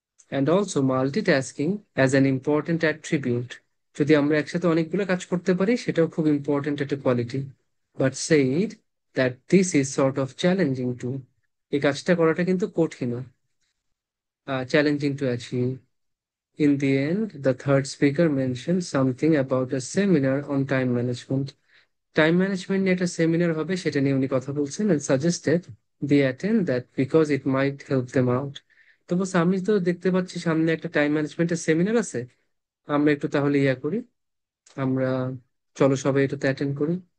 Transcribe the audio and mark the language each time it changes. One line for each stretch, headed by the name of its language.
English: and also multitasking as an important attribute,
Bangla: যদি আমরা একসাথে অনেকগুলো কাজ করতে পারি সেটাও খুব ইম্পর্টেন্ট একটা quality.
English: but said that this is sort of challenging too,
Bangla: এই কাজটা করাটা কিন্তু কঠিন,
English: Challenging to achieve. In the end, the third speaker mentioned something about a seminar on time management.
Bangla: Time management নিয়ে একটা সেমিনার হবে সেটা নিয়ে উনি কথা বলছেন,
English: and suggested they attend that because it might help them out.
Bangla: তো বলছে আমি তো দেখতে পাচ্ছি সামনে একটা টাইম ম্যানেজমেন্টের সেমিনার আছে, আমরা একটু তাহলে ইয়া করি, আমরা চলো সবাই এটাতে অ্যাটেন্ড করি।